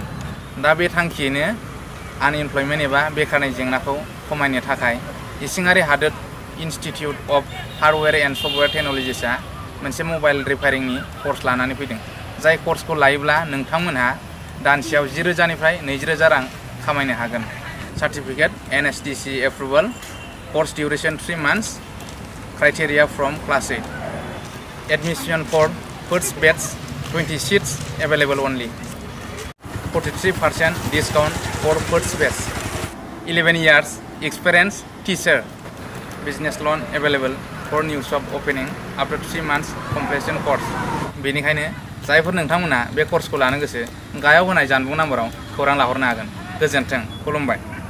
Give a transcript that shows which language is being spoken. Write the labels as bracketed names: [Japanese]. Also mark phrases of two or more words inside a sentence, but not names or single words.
[Bodo] दा बे थांखियैनो आनइमप्लयमेन्ट एबा बेखारनि जेंनाखौ खमायनो थाखाय इसिङारि हादोर इनस्टिट्युट अफ हार्डवेयर एन्ड सफ्टवेयर टेक्न'लजिसआ मोनसे मबाइल रिपेयारिंनि कर्स लानानै फैदों। जाय कर्सखौ लायोब्ला नोंथांमोनहा दानसेयाव 10,000 निफ्राय 20,000 रां खामायनो हागोन। [English] certificate NSDC approval, course duration 3 months, criteria from class 8, admission for first batch 20 seats available only, 43% discount for first batch, 11 years experience teacher, business loan available for new shop opening after 3 months completion course। [Bodo] बेनिखायनो जायफोर नोंथांमोना बे कर्सखौ लानो गोसो गाहायाव होनाय जानबुं नाम्बाराव खौरां लाहरनो हागोन। गोजोन्थों, खुलुमबाय।